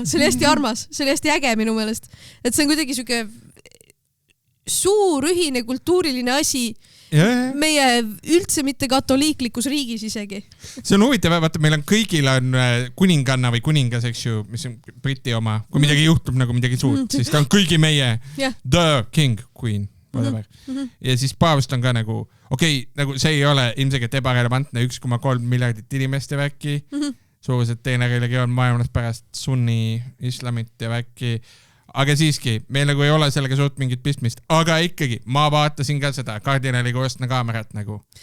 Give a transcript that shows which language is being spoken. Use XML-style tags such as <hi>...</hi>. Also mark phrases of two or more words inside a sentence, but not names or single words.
<et>See oli hästi armas, see oli hästi äge minu meelest. Et see on kuidagi siuke suur ühine kultuuriline asi meie üldse mitte katoliiklikus riigis isegi. See on huvitav, vaata, meil on kõigil on kuninganna või kuningas, eks ju, mis on Briti oma. Kui midagi juhtub nagu midagi suurt, siis ta on kõigi meie</et> <en>the king, queen.</en> <et>Ja siis paavst on ka nagu nagu see ei ole ilmselgelt ebarelevantne 1,3 miljardit inimest ja väkki. Suuruselt teine religioon maailmas pärast sunni islamit ja väkki. Aga siiski, meil nagu ei ole sellega suurt mingit pistmist. Aga ikkagi, ma vaatasin ka seda kardinali koostna kaamerat nagu.</et>